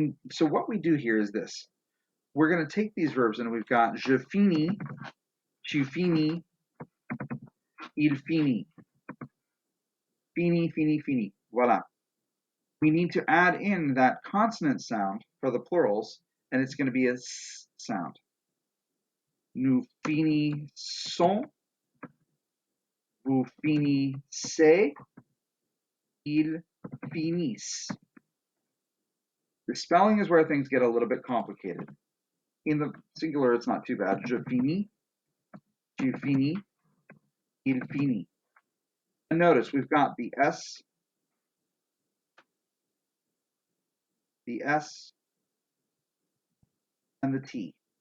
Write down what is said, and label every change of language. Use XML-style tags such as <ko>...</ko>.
<en>So what we do here is this. We're going to take these verbs and we've got</en> <fr>je finis, tu finis, il finit. Fini, fini, fini. Voila.</fr> <en>We need to add in that consonant sound for the plurals, and it's going to be a S sound.</en> <fr>Nous finissons, vous finissez, ils finissent.</fr> <en>The spelling is where things get a little bit complicated. In the singular, it's not too bad.</en> <fr>Je finis, tu finis, il finit.</fr> <en>And notice we've got the S, and the T.</en>